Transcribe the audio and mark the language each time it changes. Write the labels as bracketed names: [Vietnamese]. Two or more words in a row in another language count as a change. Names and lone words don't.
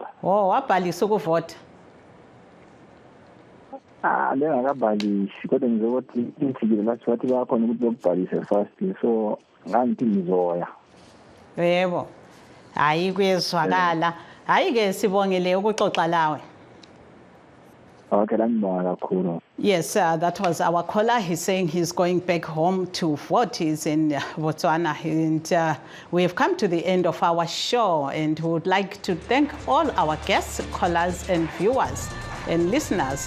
[North Ndebele] Wabhalisa ukuvota? Ngingakabhalisi kodwa ngizokuthi inthikile lathi wathi bakhona ukuthi lokubhalisa [English] first so [North Ndebele] ngangithi ngizoya. Yebo. Hayi kuyezwakala. Hayi ke sibongile ukuxoxa lawe. [English] Yes, that was our caller. He's saying he's going back home to vote. He's in Botswana. And we have come to the end of our show. And we would like to thank all our guests, callers, and viewers and listeners.